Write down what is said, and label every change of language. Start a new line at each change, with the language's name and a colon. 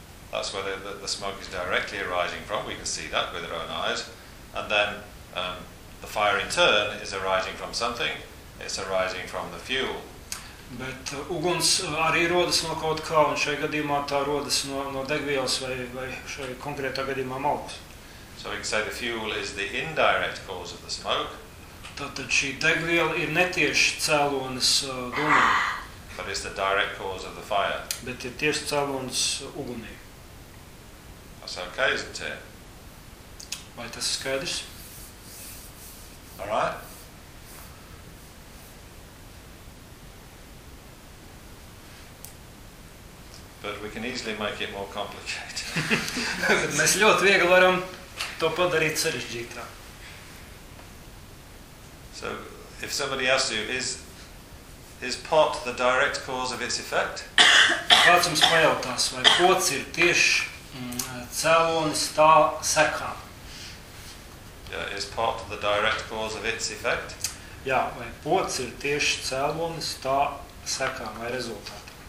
English: That's where the smoke is directly arising from. We can see that with our own eyes. And then the fire in turn is arising from something. It's arising from the fuel.
Latvian: Bet uguns arī rodas no kaut kā, un šajā gadījumā tā rodas no degvielas vai šajā konkrētā gadījumā malkas.
English: So we can say the fuel is the indirect cause of the smoke.
Latvian: Tātad šī degviela ir netieši cēlonis dūmiem.
English: But it's the direct cause of the fire.
Latvian: Bet ir tieši cēlonis ugunī.
English: That's okay, isn't it?
Latvian: Vai tas ir skaidrs?
English: All right. But we can easily make it more complicated.
Latvian: Mēs ļoti viegli varam to padarīt sarežģītā.
English: So, if somebody asks you, is pot the direct cause of its effect?
Latvian: Kāds jums pajautās, vai pots ir tieši cēlonis tā sekā?
English: Yeah, is pot the direct cause of its effect?
Latvian: Jā, vai pots ir tieši cēlonis tā sekā vai rezultātā?